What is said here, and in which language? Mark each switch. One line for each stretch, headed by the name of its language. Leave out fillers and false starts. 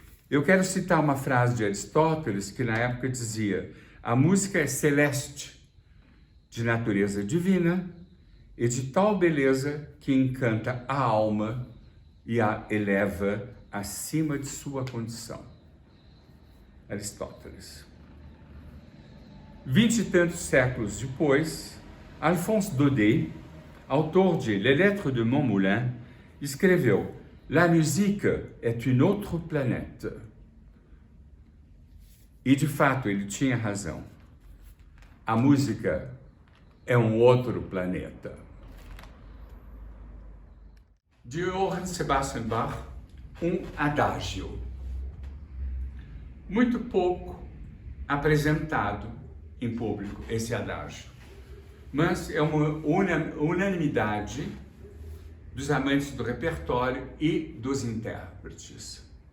Portuguese: Eu quero citar uma frase de Aristóteles que na época dizia: a música é celeste, de natureza divina e de tal beleza que encanta a alma e a eleva acima de sua condição. Aristóteles. 20 e tantos séculos depois, Alphonse Daudet, autor de Les Lettres de Montmoulin, escreveu:
French: La musique est une autre planète.
Portuguese: E de fato ele tinha razão. A música é um outro planeta. De Johann Sebastian Bach, um adagio. Muito pouco apresentado em público esse adagio, mas é uma unanimidade dos amantes do repertório e dos intérpretes.